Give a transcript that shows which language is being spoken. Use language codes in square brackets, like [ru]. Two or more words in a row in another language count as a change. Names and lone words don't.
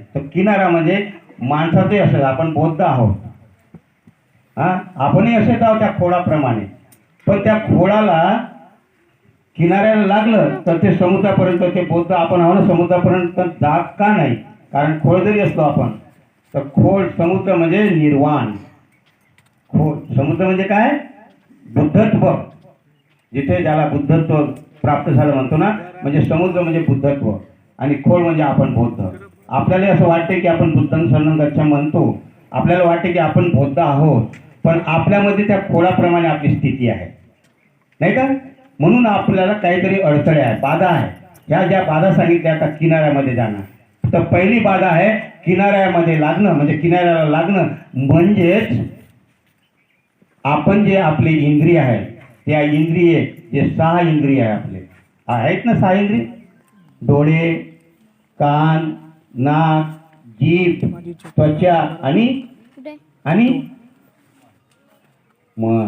[mr] तर किनारा म्हणजे माणसाचे असेल, आपण बौद्ध आहोत, आपणही असेच आहोत त्या खोडाप्रमाणे, पण त्या खोडाला किनाऱ्याला लागलं तर ते समुद्रापर्यंत, ते बौद्ध आपण आहोत ना, समुद्रापर्यंत जात का नाही, कारण खोड जरी असलो आपण तर समुद्र म्हणजे निर्वाण. समुद्र म्हणजे काय, बुद्धत्व, जिथे ज्याला बुद्धत्व प्राप्त झालं म्हणतो ना, म्हणजे समुद्र म्हणजे बुद्धत्व आणि खोड म्हणजे आपण बौद्ध. आपल्याला असं वाटते की आपण [pi] बुद्धं शरणं गच्छामि [mr] म्हणतो, आपल्याला वाटते की आपण बौद्ध आहोत, पण आपल्यामध्ये त्या खोडाप्रमाणे आपली स्थिती आहे नाही का. म्हणून आपल्याला काहीतरी अडथळे आहे, बाधा आहे. ह्या ज्या बाधा सांगितल्या, आता किनाऱ्यामध्ये जाणं, तर पहिली बाधा आहे किनाऱ्यामध्ये लागणं, म्हणजे किनाऱ्याला लागणं म्हणजेच आपण जे आपले इंद्रिय आहे, त्या इंद्रिये जे 6 इंद्रिय आहे आपले आहेत ना, 6 इंद्रिय, डोळे, कान, नाक, जीभ, त्वचा आणि मन.